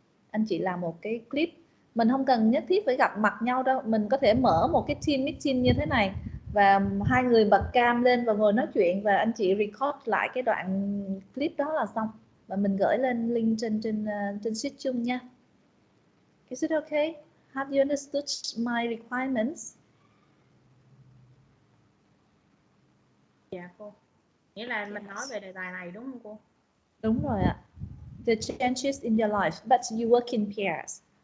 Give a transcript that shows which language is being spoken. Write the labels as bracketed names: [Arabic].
[Vietnamese] Anh chị làm một cái clip, mình không cần nhất thiết phải gặp mặt nhau đâu, mình có thể mở một cái team meeting như thế này và 2 người bật cam lên và ngồi nói chuyện, và anh chị record lại cái đoạn clip đó là xong, và mình gửi lên link trên sheet chung nha. [English] Is it okay? Have you understood my requirements? [Vietnamese] Dạ cô. Nghĩa là mình nói về đề tài này đúng không cô? Đúng rồi ạ. [English] The changes in your life, but you work in pairs.